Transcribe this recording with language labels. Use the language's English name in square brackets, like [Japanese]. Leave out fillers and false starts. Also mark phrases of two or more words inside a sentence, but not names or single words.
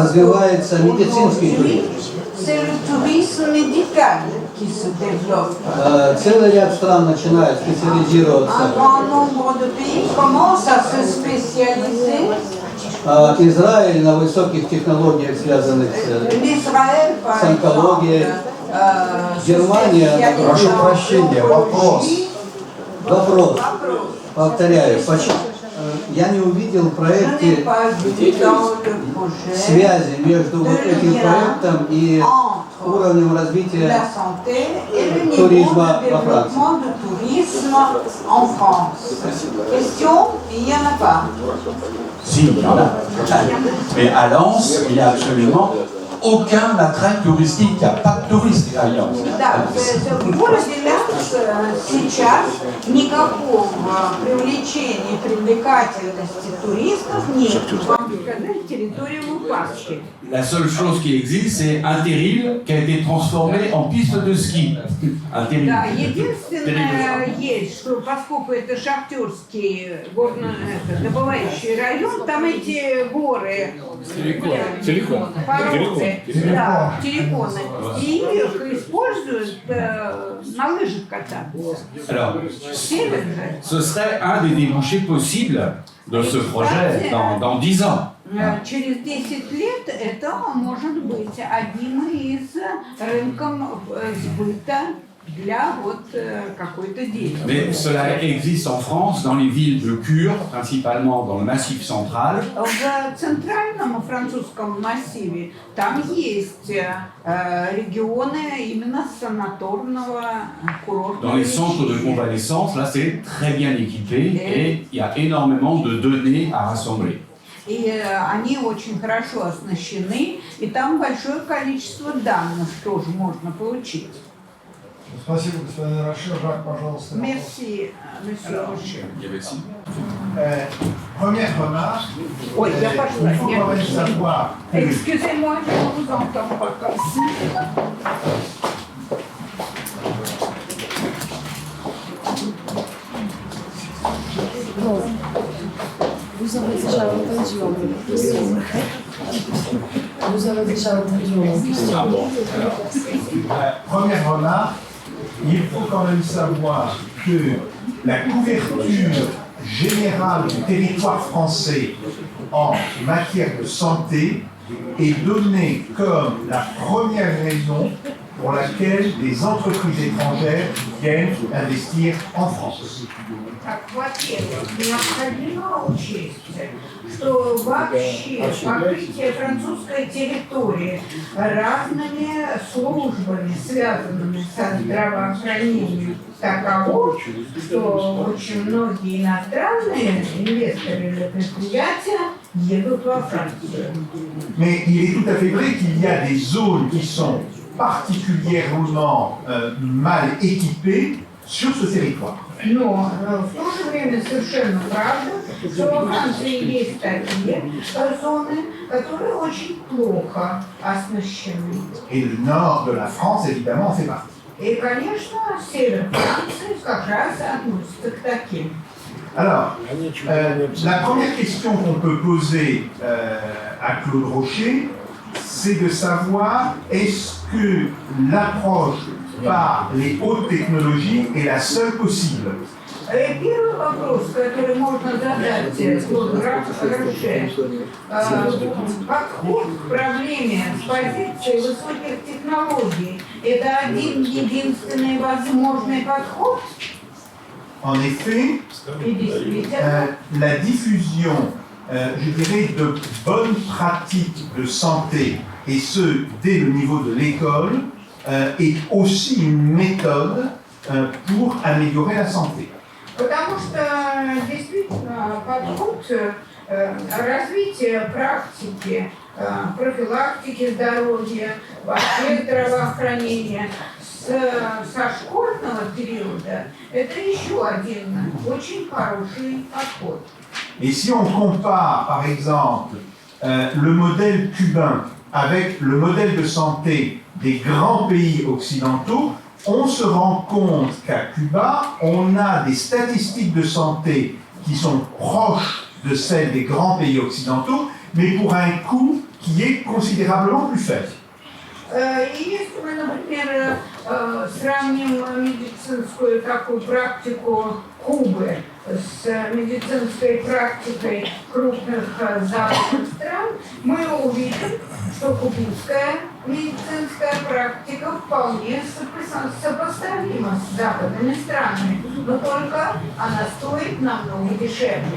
[Russian] развивается медицинский [French] qu'aujourd'hui, [Russian] туризм. [French] c'est le tourisme médical qui se développe. [Russian] Целый ряд стран начинает специализироваться. [French] Un grand nombre de pays commencent à se spécialiser. [Russian] Израиль на высоких технологиях, связанных с [French] L'Israël, par [Russian] с онкологией. [French] exemple, [Russian] Германия, Прошу прощения, вопрос. Вопрос, повторяю, почему я не увидел в [French] Je n'ai [Russian] проекте [French] pas vu dans le projet [Russian] связи между вот этим проектом и [French] entre [Russian] уровнем [French] la [Russian] развития [French] santé et le niveau tourisme de en développement du tourisme en France. Question? Il n'y en a pas. Si, il y en a. Mais à Lens, il n'y a absolument aucun attrait touristique. Il n'y a pas de touristes à Lens. [Italian] Da, se vuole dire [Russian] нас сейчас никакого привлечения, привлекательности туристов нет. Вам сказать, территория в упадке. [French] La seule chose qui existe, c'est un terril qui a été transformé en piste de ski. Un terril. [Russian] Да, единственное есть, что поскольку это шахтерский добывающий район, там эти горы, породы, да, терриконы, и их используют на лыжах кататься. [French] Alors, [Russian] Север же. [French] ce serait un des débouchés possibles de ce projet dans 10 ans. [Russian] Через 10 лет это может быть одним из рынком сбыта для вот какой-то деятельности. [French] Mais cela existe en France, dans les villes de Cure, principalement dans le Massif central. [Russian] В центральном французском массиве там есть регионы именно санаторного курорта. [French] Dans les centres de convalescence, là c'est très bien équipé et il y a énormément de données à rassembler. [Russian] И они очень хорошо оснащены, и там большое количество данных тоже можно получить. Спасибо, господин Рашид. Жак, пожалуйста. [French] Merci, monsieur Rocher. Première remarque. [Russian] Ой, я пошла. [French] Il faut quand même savoir que Excusez-moi, je ne vous entends pas comme ça. Vous avez déjà entendu en question. Vous avez déjà entendu en question. Ah bon, première remarque, il faut quand même savoir que la couverture générale du territoire français en matière de santé est donnée comme la première raison pour laquelle des entreprises étrangères viennent investir en France. [Russian] Так, во-первых, необходимо учесть, что вообще покрытие французской территории разными службами, связанными со здравоохранением, таково, что очень многие иностранные инвесторы или предприятия едут во Францию. [French] Mais il est tout à fait vrai qu'il y a des zones qui sont particulièrement mal équipées sur ce territoire. [Russian] Но в то же время совершенно правда, что во Франции есть такие зоны, которые очень плохо оснащены. [French] Et le nord de la France, évidemment, en fait partie. [Russian] И, конечно, север Франции как раз относится к таким. [French] Alors, la première question qu'on peut poser à Claude Rocher, c'est de savoir est-ce que l'approche par les hautes technologies est la seule possible. [Russian] Первый вопрос, который можно задать Клоду Роше, подход к проблеме с позиции высоких технологий – это один единственный возможный подход? [French] En effet, la diffusion, je dirais, de bonnes pratiques de santé, et ce, dès le niveau de l'école, est aussi une méthode pour améliorer la santé. [Russian] Потому что действительно подход развития практики, профилактики здоровья, вообще здравоохранения со школьного периода – это еще один очень хороший подход. [French] Et si on compare, par exemple, le modèle cubain avec le modèle de santé des grands pays occidentaux, on se rend compte qu'à Cuba, on a des statistiques de santé qui sont proches de celles des grands pays occidentaux, mais pour un coût qui est considérablement plus faible. [Russian] И если мы, например, сравним медицинскую такую практику Кубы с медицинской практикой крупных западных стран, мы увидим, что кубинская медицинская практика вполне сопоставима с западными странами, но только она стоит намного дешевле.